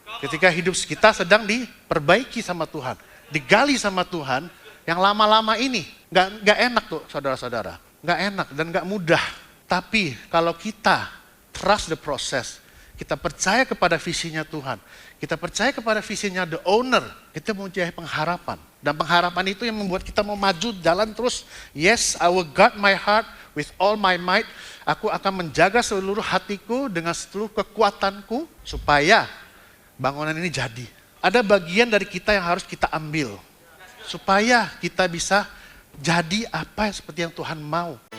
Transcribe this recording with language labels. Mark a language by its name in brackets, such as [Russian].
[Indonesian] Ketika hidup kita sedang diperbaiki sama Tuhan, digali sama Tuhan, yang lama-lama ini nggak enak tuh saudara-saudara, nggak enak dan nggak mudah. Tapi kalau kita [English] trust the process, [Indonesian] kita percaya kepada visinya Tuhan, kita percaya kepada visinya [English] the owner, [Indonesian] kita mempunyai pengharapan. Dan pengharapan itu yang membuat kita mau maju jalan terus. [English] Yes, I will guard my heart with all my might. [Indonesian] Aku akan menjaga seluruh hatiku dengan seluruh kekuatanku supaya bangunan ini jadi. Ada bagian dari kita yang harus kita ambil supaya kita bisa jadi apa yang seperti yang Tuhan mau.